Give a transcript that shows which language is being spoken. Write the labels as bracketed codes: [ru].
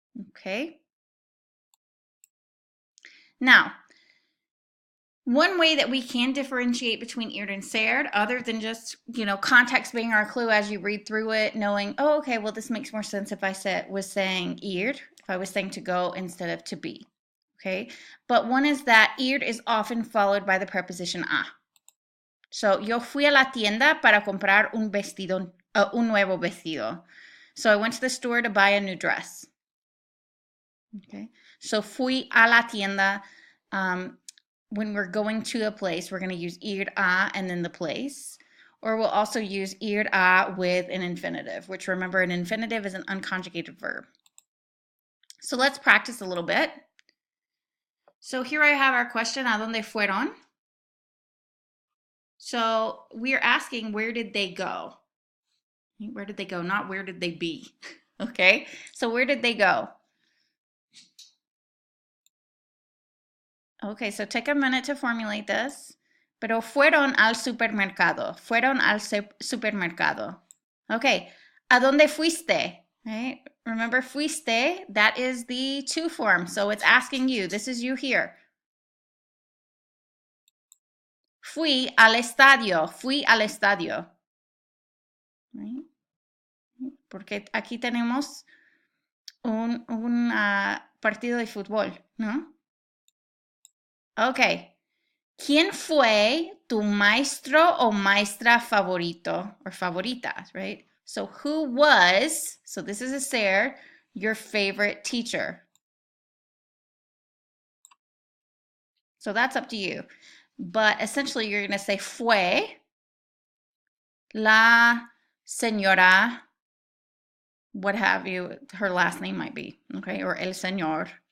[en] Okay, now one way that we can differentiate between ir and ser, other than just, context being our clue as you read through it, knowing, oh, okay, well, this makes more sense if I was saying ir, if I was saying to go instead of to be. Okay, but one is that ir is often followed by the preposition a. So, [es] yo fui a la tienda para comprar un nuevo vestido. [en] So I went to the store to buy a new dress. Okay, so [es] fui a la tienda. [en] When we're going to a place, we're going to use ir a and then the place. Or we'll also use ir a with an infinitive, which, remember, an infinitive is an unconjugated verb. So let's practice a little bit. So here I have our question, [es] ¿a dónde fueron? [en] So we're asking, where did they go? Where did they go? Not where did they be? Okay, so where did they go? Okay, so take a minute to formulate this. [es] Pero fueron al supermercado. Fueron al supermercado. Okay, ¿a dónde fuiste? [en] Right? Remember, fuiste, that is the to form. So it's asking you. This is you here. [es] Fui al estadio. Fui al estadio. [en] Right? [es] Porque aquí tenemos un partido de fútbol, ¿no? Okay. ¿Quién fue tu maestro o maestra favorito or favorita, [en] right? So who was, so this is a ser, your favorite teacher? So that's up to you. But essentially you're going to say [es] fue la señora, [en] what have you, her last name might be, okay, or [es] el señor.